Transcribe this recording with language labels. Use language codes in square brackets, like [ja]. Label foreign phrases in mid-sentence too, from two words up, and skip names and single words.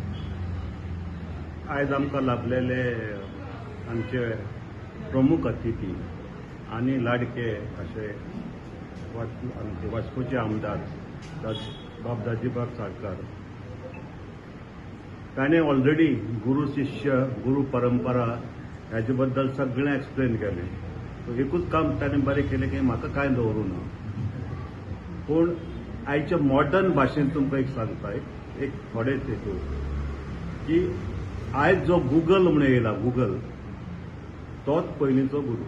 [kok] आयज आमकां लाभलेले आमचे प्रमुख अतिथी आनी लाडके अशे आमचे वास्कोचे आमदार बाब दाजीबाब साळकार ताणें ऑलरेडी गुरु शिष्य गुरु परंपरा हाचे बद्दल सगळें एक्सप्लेन केलें. सो एकूच काम ताणें बरें केलें की म्हाका कांय दवरूं ना. पूण आयच्या मॉडर्न भाशेन तुमकां एक सांगता एक थोडे हेतू की आयज जो गुगल म्हणून येयला गुगल तोच पयलींचो गुरू.